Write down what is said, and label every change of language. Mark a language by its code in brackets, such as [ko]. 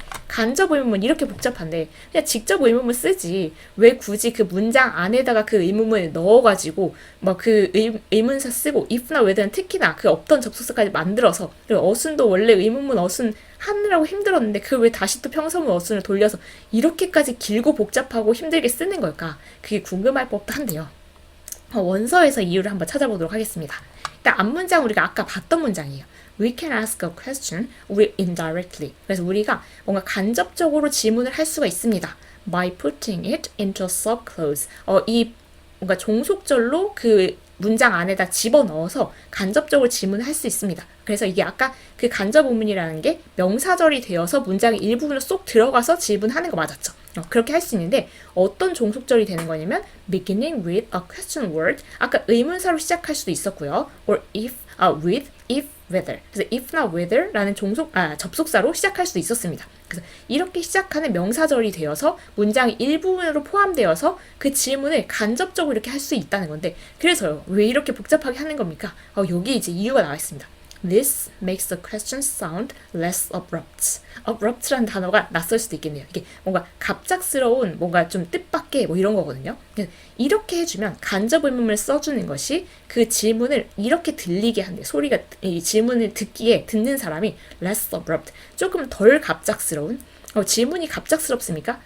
[ko] 간접 의문문 이렇게 복잡한데 그냥 직접 의문문 쓰지 왜 굳이 그 문장 안에다가 그 의문문을 넣어가지고 막 그 의문사 쓰고 if나 whether는 특히나 그 없던 접속사까지 만들어서 그리고 어순도 원래 의문문 어순 하느라고 힘들었는데 그걸 왜 다시 또 평서문 어순을 돌려서 이렇게까지 길고 복잡하고 힘들게 쓰는 걸까? 그게 궁금할 법도 한데요. 원서에서 이유를 한번 찾아보도록 하겠습니다. 일단 앞문장 우리가 아까 봤던 문장이에요. [en] We can ask a question [ko] 우리 [en] indirectly. [ko] 그래서 우리가 뭔가 간접적으로 질문을 할 수가 있습니다. [en] By putting it into a subclause. [ko] 이 뭔가 종속절로 그 문장 안에다 집어넣어서 간접적으로 질문을 할 수 있습니다. 그래서 이게 아까 그 간접 의문이라는 게 명사절이 되어서 문장의 일부분으로 쏙 들어가서 질문하는 거 맞았죠? 그렇게 할 수 있는데 어떤 종속절이 되는 거냐면 [en] beginning with a question word [ko] 아까 의문사로 시작할 수도 있었고요. [en] or with, if, whether. [ko] 그래서 if나 whether라는 접속사로 시작할 수도 있었습니다. 그래서 이렇게 시작하는 명사절이 되어서 문장의 일부분으로 포함되어서 그 질문을 간접적으로 이렇게 할 수 있다는 건데 그래서요. 왜 이렇게 복잡하게 하는 겁니까? 여기 이제 이유가 나와 있습니다. [en] This makes the question sound less abrupt. [ko] abrupt라는 단어가 낯설 수도 있겠네요. 이게 뭔가 갑작스러운 뭔가 좀 뜻밖의 뭐 이런 거거든요. 이렇게 해주면 간접 의문문을 써주는 것이 그 질문을 이렇게 들리게 한대. 소리가 이 질문을 듣는 사람이 [en] less abrupt. [ko] 조금 덜 갑작스러운. 질문이 갑작스럽습니까?